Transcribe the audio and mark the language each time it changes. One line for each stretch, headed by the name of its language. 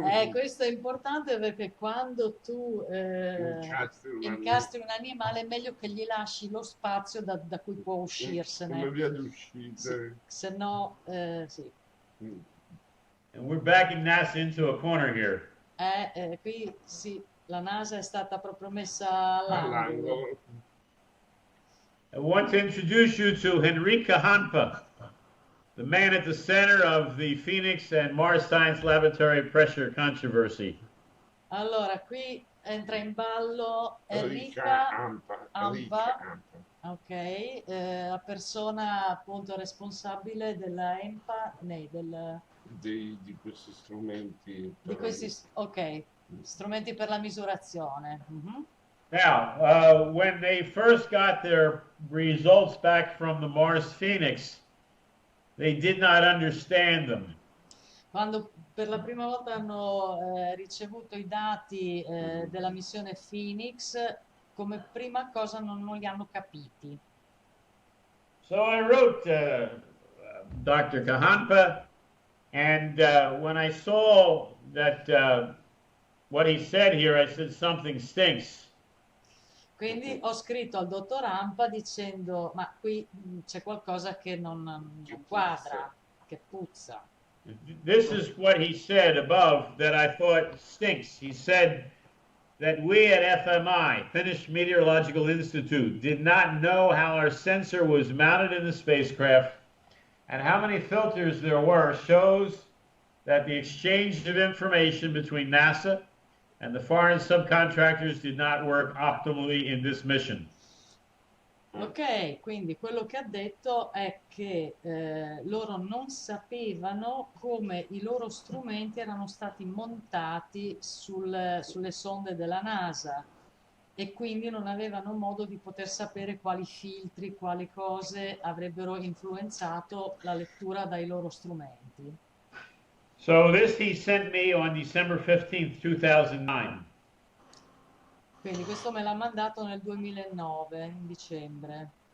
Italian: Questo è importante perché quando tu incastri un animale è meglio che gli lasci lo spazio da cui può uscirsene. Come via d'uscita. Se no, sì.
English: And we're backing NASA into a corner here.
Italian: Qui sì, la NASA è stata proprio messa all'angolo.
English: I want to introduce you to Enrique Hanpa, the man at the center of the Phoenix and Mars Science Laboratory pressure controversy.
Italian: Allora, qui entra in ballo Enrica Ampa, ok, la persona appunto responsabile della EMPA, di questi strumenti. Ok, strumenti per la misurazione.
English: Now, when they first got their results back from the Mars Phoenix, they did not understand them.
Italian: Quando per la prima volta hanno ricevuto i dati della missione Phoenix, come prima cosa non li hanno capiti.
English: So I wrote Dr. Kahanpa, and when I saw that what he said here, I said something stinks.
Italian: Quindi ho scritto al dottor Ampa dicendo, ma qui c'è qualcosa che non quadra, che puzza.
English: This is what he said above that I thought stinks. He said that we at FMI, Finnish Meteorological Institute, did not know how our sensor was mounted in the spacecraft and how many filters there were shows that the exchange of information between NASA and the foreign subcontractors did not work optimally in this mission.
Italian: Ok, quindi quello che ha detto è che loro non sapevano come i loro strumenti erano stati montati sulle sonde della NASA e quindi non avevano modo di poter sapere quali filtri, quali cose avrebbero influenzato la lettura dai loro strumenti.
English: So this he sent me on December 15th, 2009.
Italian: Quindi questo me l'ha mandato nel 2009, in dicembre.